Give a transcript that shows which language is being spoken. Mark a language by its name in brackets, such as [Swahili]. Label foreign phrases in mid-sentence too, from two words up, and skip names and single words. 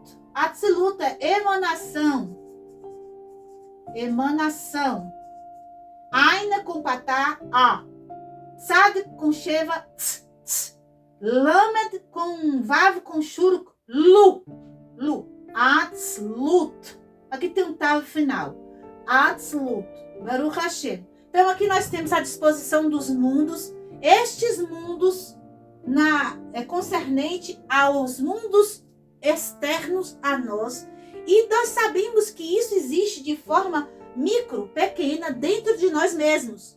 [Portuguese] Atzilut é emanação. Emanação. Aina com patá, A. Tzad com Sheva, Tz, Tz. Lamed com Vav com Shuruk, Lu. Lu. Atzlut. Aqui tem um tav final. [Hebrew] אצילות. ברוך השם. [Portuguese] Então aqui nós temos a disposição dos mundos. Estes mundos concernente aos mundos externos a nós. E nós sabemos que isso existe de forma micro, pequena, dentro de nós mesmos.